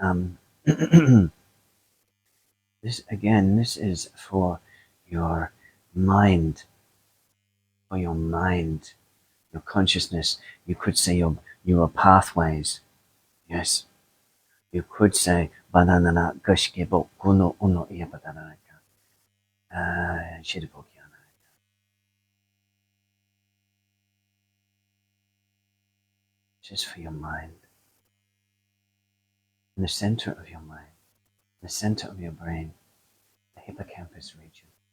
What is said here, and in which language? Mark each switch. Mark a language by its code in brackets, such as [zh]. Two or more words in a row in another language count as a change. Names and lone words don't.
[en] This is for your mind, your consciousness. You could say your pathways. Yes, you could say banana gashkebo kuno uno iya badanaka. Just for your mind. In the center of your mind, the center of your brain, the hippocampus region.